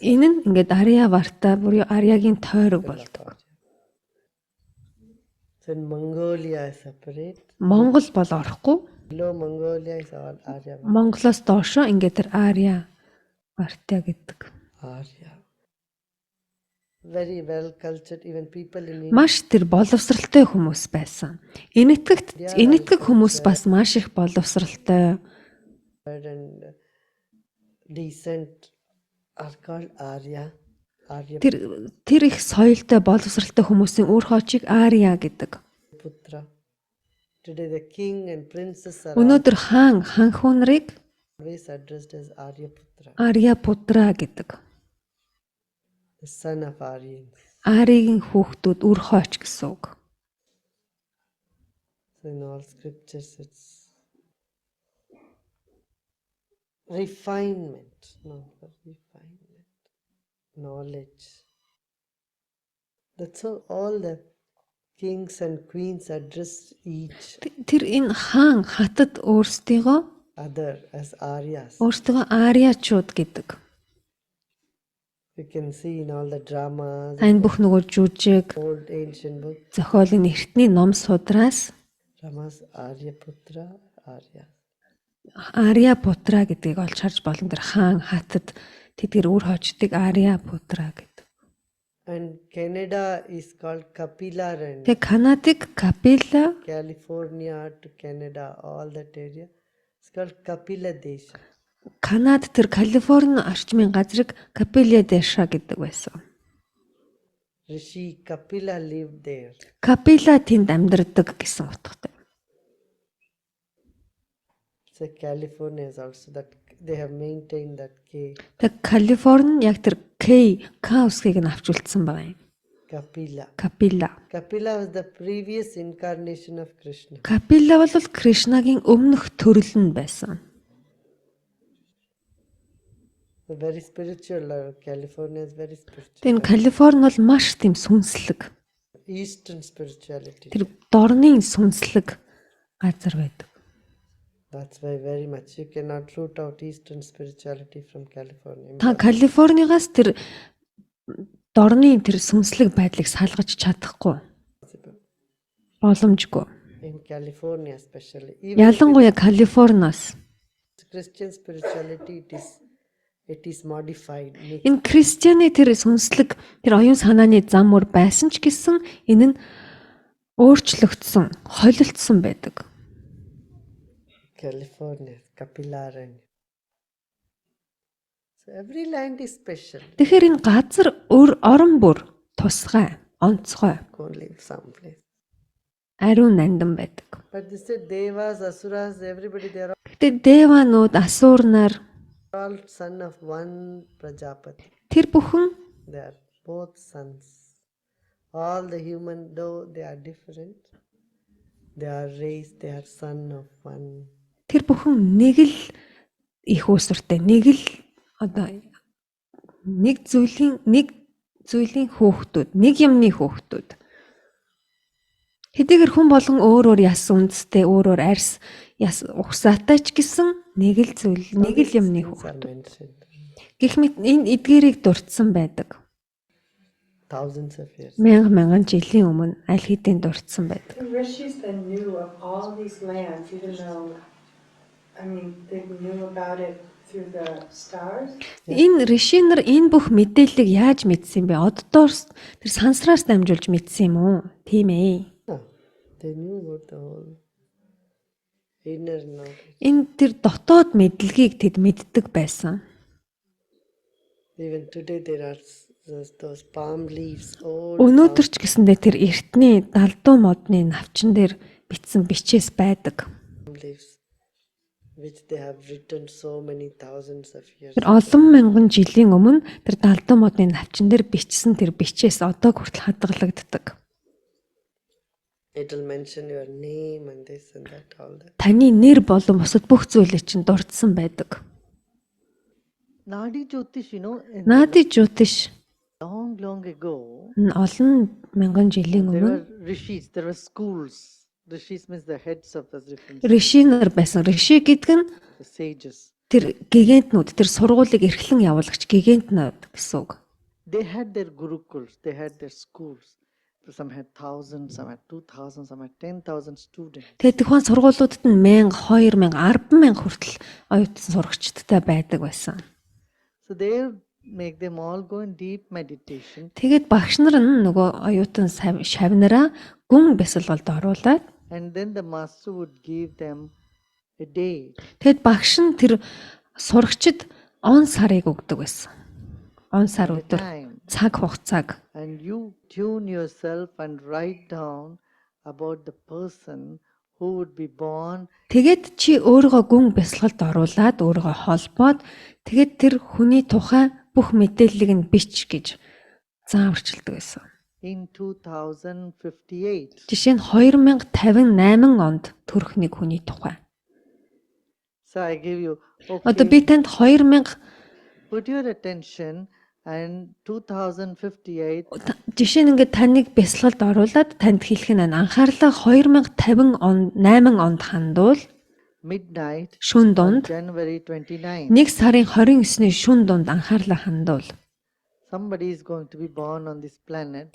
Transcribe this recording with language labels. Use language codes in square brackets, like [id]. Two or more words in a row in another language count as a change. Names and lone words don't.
[mn] Энэ нь ингээд Ария Варта буюу Ариагийн тойрог болдог. [en] So in Mongolia is separate. [mn] Монгол бол орохгүй. [en] Below Mongolia is all Aryavarta. [mn] Монголоос доошо ингээд тэр Ария Варта гэдэг. [en] Arya. Very well cultured, even people in India. [mn] Маш тэр боловсралтай хүмүүс байсан. Энэтхэг хүмүүс бас маш их боловсралтай. [en] And decent are called Arya. Arya [mn] Тэр их соёлтой боловсралтай хүмүүсийн үр хоочийг Ария гэдэг. [en] Putra. Today the king and princess are [mn] Өнөөдөр хаан хүү нарыг [en] always addressed as Arya Putra, [mn] Ария Путра гэдэг. [en] the son of Aryans. [mn] Аригийн хүүхдүүд үр хооч гэсэн үг. [en] So in all scriptures it's refinement, not for refinement, knowledge. That's how all the kings and queens address each [mn] Тэр энэ хаан хатад өөрсдийгөө [en] other as Aryas. [mn] Ариачууд гэдэг. [en] You can see in all the dramas, [mn] Тань бүх нөгөө жүжиг, [en] old ancient books, [mn] зохиолын эртний ном судраас [en] dramas Arya Putra, Arya. [mn] Ария Путра гэдгийг олж харж болно. Тэр хаан хатад тэдгэр үр хоочдыг Ария Путра гэдэг. [en] And Canada is called Kapila and [mn] Тэгээ Канадыг Капила, [en] California to Canada, all that area. It's called Kapila Desha. [mn] Канад тэр Калифорни орчмын газрыг Капиля Дэша гэдэг байсан. [en] Rishi Kapila lived there. [mn] Капила тэнд амьдардаг гэсэн утгатай. [en] So California is also that they have maintained that K. [mn] Тэг Калифорни яг тэр К усгийг нь авч үлдсэн байгаа юм. [en] Kapila. [mn] Капила. [en] Kapila was the previous incarnation of Krishna. [mn] Капила бол Кришнагийн өмнөх төрөл нь байсан. [en] So very spiritual. California is very spiritual. [mn] Тэгээ Калифорни бол маш тийм сүнслэг. [en] Eastern spirituality. [mn] Тэр дорны сүнслэг газар байдаг. [en] That's why very much you cannot root out Eastern spirituality from California. [mn] Та Калифорниас тэр дорны тэр сүнслэг байдлыг салгаж чадахгүй. [en] Impossible. [mn] Боломжгүй. [en] In California especially. Even if [mn] Ялангуяа Калифорниас [en] it's Christian spirituality, it is modified. [mn] энэ Кристианы тэр сүнслэг тэр оюун санааны зам мөр байсан ч гэсэн энэ нь өөрчлөгдсөн, холилдсон байдаг. [en] California, Kapilaranya. So every land is special. [mn] Тэгэхээр энэ газар орон бүр тусгай, онцгой, [en] Only some place. [mn] ариун нандин байдаг. [en] But they said Devas, Asuras, everybody, they are [mn] Гэтэ Деванууд, Асуурнаар [en] all son of one Prajapati. [mn] тэр бүхэн [en] They are both sons. All the human, though they are different, they are raised, they are son of one. [mn] тэр бүхэн нэг л их усуртай, нэг л одоо нэг зүйлийн хөөхтүүд, нэг юмны хөөхтүүд. Хэдийгээр хүн болгон өөр яс үндэстэй, өөр арьс яс ухсаатай ч гэсэн нэг л зүйл, нэг л юмны [en] Things are [mn] хөөхтүүд. [en] mentioned. [mn] Гэх мэт энэ эдгээрийг дурдсан байдаг. [en] Thousands of years. [mn] Мянган жилийн өмнө аль хэдийн дурдсан байдаг. The rishis then knew of all these lands, even though, they knew about it through the stars. Энэ ришинер энэ бүх мэдээллийг яаж мэдсэн бэ? Оддоор тэр сансраас дамжуулж мэдсэн юм уу? Тийм ээ. [en] No, they knew about the whole inner knowledge. [mn] Энэ тэр дотоод мэдлэгийг тэд мэддэг байсан. [en] Even today there are those palm leaves, old [mn] Өнөөдөр ч гэсэндээ тэр эртний далдуу модны навчин дээр бичсэн бичээс байдаг. [en] palm leaves, which they have written so many thousands of years. [mn] Тэр олон мянган жилийн өмнө тэр далдуу модны навчин дээр бичсэн тэр бичээс одоо хүртэл хадгалагддаг. [en] It will mention your name and this and that, all that. [mn] Таны нэр болон бусад бүх зүйлийг чинь дурдсан байдаг. [en] Nadi Jyotish, [mn] Нади Жутиш [en] long ago, [mn] олон мянган жилийн [en] there [mn] өмнө [en] were rishis, there were schools. Rishis means the heads of the different [mn] ришинер байсан. Риши гэдэг нь [en] the sages. [mn] тэр гигантнууд, тэр сургуулийг эрхлэн явуулагч гигантнууд гэсэн үг. [en] They had their gurukuls, they had their schools. Some had 1,000, some had 2,000, some had 10,000 students. [mn] Тэгээд тухайн сургуулиудад нь 1000, 2000, 100000 хүртэл оюутан сурагчдтай байдаг байсан. [en] So they make them all go in deep meditation, [mn] Тэгээд багш нар нь нөгөө оюутан шавнараа гүн бясалгалд оруулаад [en] and then the master would give them a day. [mn] тэгэд багш нь тэр сурагчид он сарыг өгдөг байсан. Он сар [en] At a [mn] өдөр [en] time. [mn] цаг хугацааг. [en] And you tune yourself and write down about the person who would be born. [mn] Тэгээд чи өөрийгөө гүн бясалгалд оруулаад өөрийгөө холбоод тэгээд тэр хүний тухай бүх мэдээллийг нь бич гэж зааварчилдаг байсан. [en] In 2058. [mn] Жишээ нь 2058 онд төрөх нэг хүний тухай. [en] So I give you, [mn] Одоо [en] okay, [mn] би танд 2000 [en] put your attention and 2058, [mn] жишээ нь ингээд таныг бясалгалд оруулаад танд хэлэх нь анхаарлаа 2050 он 8 онд хандуул [en] midnight, [mn] шүн [en] on [mn] дунд [en] January 29. [mn] 1 сарын 29-ний шүн дунд анхаарлаа хандуул [en] Somebody is going to be born on this planet